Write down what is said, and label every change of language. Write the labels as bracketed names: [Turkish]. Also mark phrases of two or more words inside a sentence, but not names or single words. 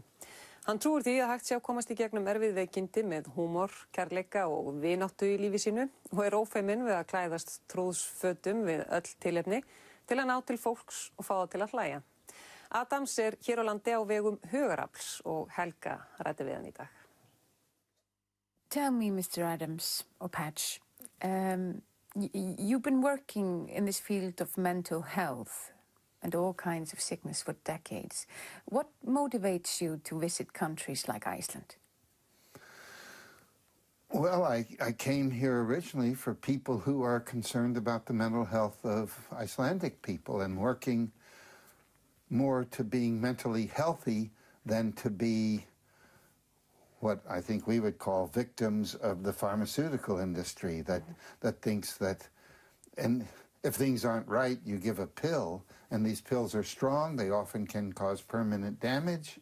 [Icelandic] Hann trúir því að hægt sé að komast í gegnum erfið veikindi með húmor, kærleika og vináttu í lífi sínu og er ófeiminn við að klæðast trúðsfötum við öll tilefni til að ná til fólks og fá það til að hlæja. Adams er hér á landi á vegum Hugarafls og Helga ræddi við hann í dag. [English] Tell me, Mr. Adams, or Patch, you've been working in this field of mental health and all kinds of sickness for decades. What motivates you to visit countries like Iceland? Well, I came here originally for people who are concerned about the mental health of Icelandic people and working more to being mentally healthy than to be what I think we would call victims of the pharmaceutical industry that thinks that, and if things aren't right, you give a pill, and these pills are strong, they often can cause permanent damage.